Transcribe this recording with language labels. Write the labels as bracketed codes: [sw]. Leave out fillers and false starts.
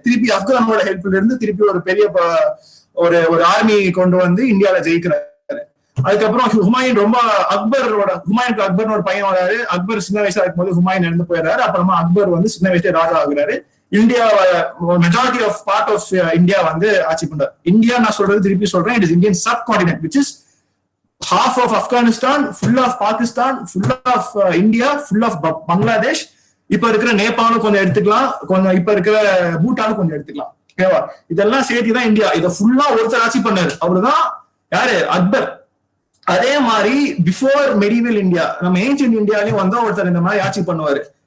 [ta] திருப்பி ஆப்கானோட ஹெல்ப்ல இருந்து திருப்பி ஒரு பெரிய ஒரு ஆர்மி கொண்டு வந்து இந்தியாவில ஜெயிக்கிறாரு. அதுக்கப்புறம் ஹுமாயூன் ஹுமாயூனுக்கு அக்பரோட பையன் வராரு. அக்பர் சின்ன வயசா இருக்கும்போது ஹுமாயூன் இறந்து போயிடுறாரு. அப்புறமா அக்பர் வந்து சின்ன வயசுல ராஜா ஆகுறாரு. India majority of part of India வந்து ஆட்சி பண்றாரு. இந்தியா நான் சொல்றது திருப்பி சொல்றேன், [en] It is Indian subcontinent which is half of Afghanistan, full of Pakistan, full of India, full of Bangladesh. [ta] இப்ப இருக்கிற நேபாளும் கொஞ்சம் எடுத்துக்கலாம், கொஞ்சம் இப்ப இருக்கிற பூட்டானும் கொஞ்சம் எடுத்துக்கலாம். ஓகேவா? இதெல்லாம் சேர்த்துதான் இந்தியா. இதை ஃபுல்லா ஒருத்தர் ஆட்சி பண்ணாரு. அவருதான் யாரு? அக்பர். அதே மாதிரி பிஃபோர் மெடிவல் இந்தியா, நம்ம ஏன்ஷியன்ட் இந்தியாலயும் வந்து ஒருத்தர் இந்த மாதிரி ஆட்சி பண்ணுவாரு.